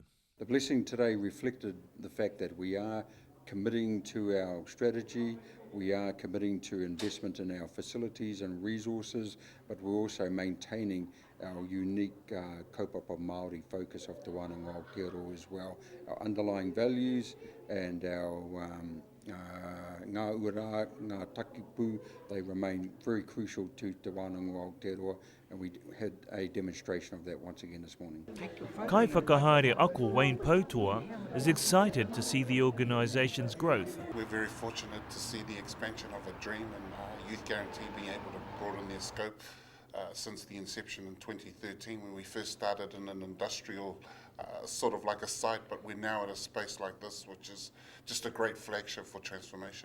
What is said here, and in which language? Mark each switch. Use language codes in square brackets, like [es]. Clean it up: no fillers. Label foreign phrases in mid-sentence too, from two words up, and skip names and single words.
[en] The blessing today reflected the fact that we are committing to our strategy, we are committing to investment in our facilities and resources, but we're also maintaining our unique [mi] kaupapa Māori [en] focus of Te Wānanga Aotearoa as well. Our underlying values and our [mi] ngā ura, ngā takipu, [en] they remain very crucial to Te Wānanga Aotearoa, and we had a demonstration of that once again this morning. [mi] Kai whakahaere ako [en] Wayne Poutoa is excited to see the organisation's growth. We're very fortunate to see the expansion of a dream and Youth Guarantee being able to broaden their scope since the inception in 2013 when we first started in an industrial sort of like a site, but we're now at a space like this, which is just a great flagship for transformation.